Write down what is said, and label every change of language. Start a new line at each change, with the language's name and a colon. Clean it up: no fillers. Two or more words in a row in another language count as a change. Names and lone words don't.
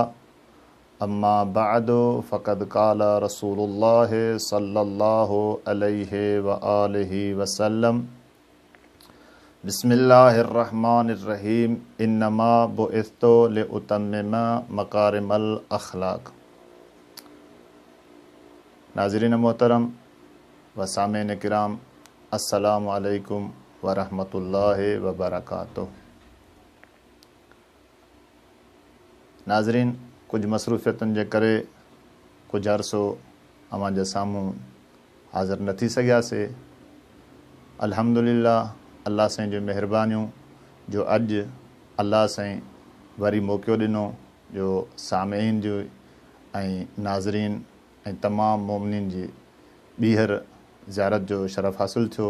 Arabic: أما بعد فقد قال رسول الله صلى الله عليه وآله وسلم. بسم الله الرحمن الرحيم. إنما بعثت لأتمم مكارم الأخلاق.
Sindhi: नाज़रीन मोहतरम व सामीन किराम,
Arabic: السلام عليكم ورحمة الله وبركاته.
Sindhi: नाज़रीन, कुछ मसरूफ़ियतुनि जे करे कुछ अरसो अवां जे साम्हूं हाज़िर न थी सघियासीं। अल्हम्दुलिल्लाह, अल्लाह साईं जूं महिरबानियूं जो अॼु अल्लाह साईं वरी मौक़ो ॾिनो जो सामीन जो ऐं नाज़रीन ऐं तमामु मोमिनीन जी ॿीहर ज़ियारत जो शरफ़ हासिलु थियो।